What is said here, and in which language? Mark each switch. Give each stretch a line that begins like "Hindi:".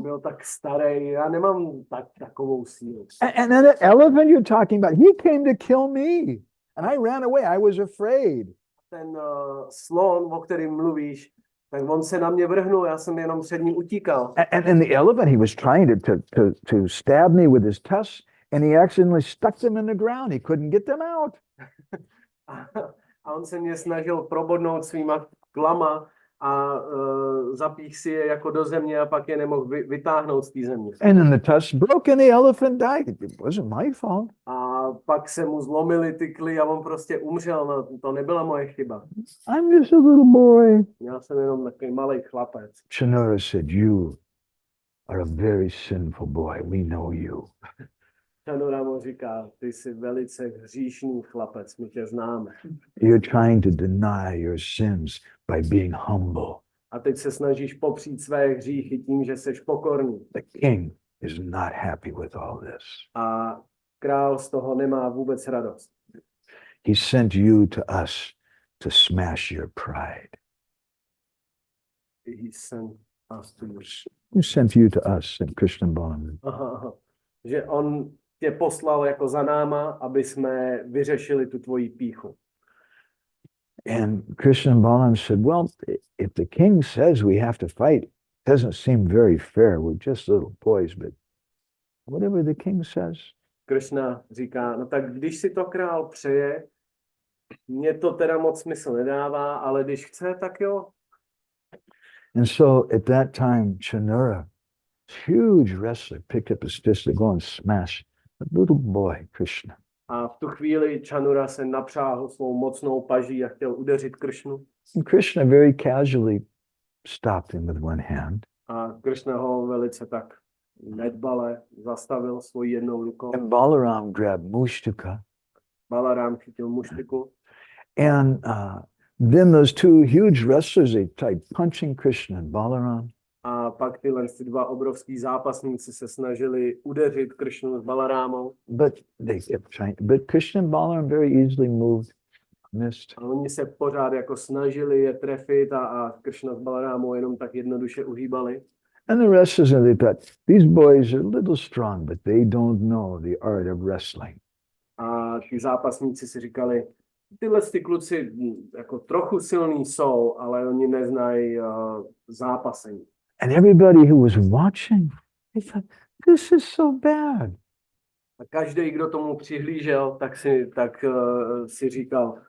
Czech: Byl tak starý, já nemám takovou sílu.
English: And then the elephant you're talking about, he came to kill me. And I ran away. I was afraid.
Czech: Ten slon, o kterém mluvíš, tak on se na mě vrhnul, já jsem jenom před ním utíkal.
English: And the elephant, he was trying to stab me with his tusks, and he accidentally stuck them in the ground. He couldn't get them out.
Czech: A on se mě snažil probodnout svýma klama a zapích si je jako do země a pak je nemohl vytáhnout z té země.
English: And then the tusks broke and the elephant died. It wasn't my fault.
Czech: A pak se mu zlomily ty kly a on prostě umřel. No, to nebyla moje chyba.
English: I'm just a little boy.
Czech: Já jsem jenom takový malý chlapec.
English: Canura said, you are a very sinful boy. We know you.
Czech: Canura mu říká, ty jsi velice hříšný chlapec, my tě známe.
English: You're trying to deny your sins by being humble.
Czech: A teď se snažíš popřít své hříchy tím, že jsi pokorný.
English: The king is not happy with all this.
Czech: A král z toho nemá vůbec radost.
English: He sent you to us to smash your pride. He sent us to you. He sent you to us in Krishna Balaram. Aha.
Czech: Že on tě poslal jako za náma, aby jsme vyřešili tu tvoji pýchu.
English: And Krishna Balaram said, well, if the king says we have to fight, it doesn't seem very fair. We're just little boys, but whatever the king says.
Czech: Krishna říká, no tak když si to král přeje, mně to teda moc smysl nedává, ale když chce, tak jo.
English: And so at that time, Canura, huge wrestler, picked up his fist to go and smash a little boy, Krishna.
Czech: A v tu chvíli Canura se napřáhl svou mocnou paží a chtěl udeřit Krishnu.
English: And Krishna very casually stopped him with one hand.
Czech: A Krishna ho velice tak nedbale zastavil svojí jednou rukou.
English: And Balaram grabbed Mustika.
Czech: Balaram chytil muštiku.
English: And then those two huge wrestlers, they tried punching Krishna and Balaram.
Czech: A pak tyhle dva obrovský zápasníci se snažili udeřit Krishnu s Balarámou.
English: But they kept trying. But Krishna and Balaram very easily moved, missed.
Czech: A oni se pořád jako snažili je trefit a Krishna s Balarámou jenom tak jednoduše uhýbali.
English: And the wrestlers, they thought, these boys are a little strong, but they don't know the art of wrestling.
Czech: A ti zápasníci si říkali, tyhle ty kluci jako trochu silní jsou, ale oni neznají zápasení.
English: And everybody who was watching, they thought, this is so bad.
Czech: A každý, kdo tomu přihlížel, tak si říkal,